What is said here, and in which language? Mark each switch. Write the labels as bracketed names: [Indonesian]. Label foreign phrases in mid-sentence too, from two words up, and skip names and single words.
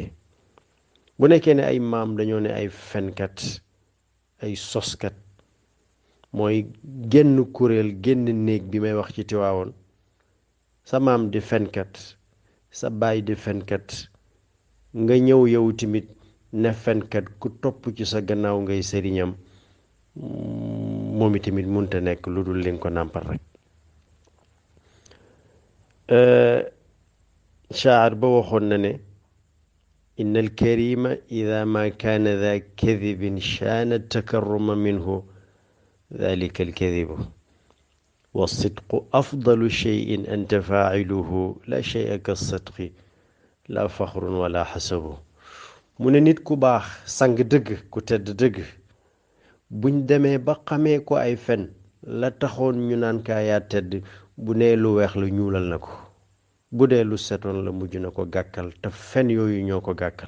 [Wolof] bu nekkee ne ay maam dañoo ne ay fenkat ay soskat mooy genn kuréel genn néeg bi may wax ci Tiwaawoon sa maam di fenkat sa baay di fenkat nga ñëw yow tamit ne fenkat ku topp ci sa gannaaw ngay sëriñam moom itamit munta nekk lu dul li nga ko nàmpal rek. shaar ba waxoon na ne [Arabic] إن الكريم إذا ما كان ذا كذب شان التكرم منه ذلك الكذب والصدق أفضل شيء أنت فاعله لا شيء كالصدق لا فخر ولا حسب. [Wolof] mu ne nit ku baax sang dëgg ku tedd dëgg buñ demee ba xamee ko ay fen la taxoon ñu naan kaa yaa tedd bu nee lu weex la ñuulal na ko bu dee lu setoon la mujj na ko gàkkal te fen yooyu ñoo ko gàkkal.